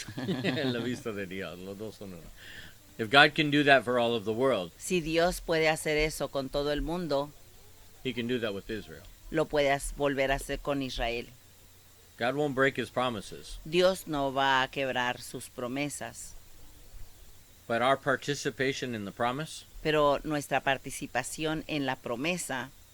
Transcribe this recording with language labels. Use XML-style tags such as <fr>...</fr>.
<es>En la vista de Dios, los dos son uno.</es> <en>If God can do that for all of the world,</en> <es>Si Dios puede hacer eso con todo el mundo,</es> <en>he can do that with Israel.</en> <es>lo puedes volver a hacer con Israel.</es> <en>God won't break his promises,</en> <es>Dios no va a quebrar sus promesas,</es> <en>but our participation in the promise</en> <es>pero nuestra participación en la promesa</es>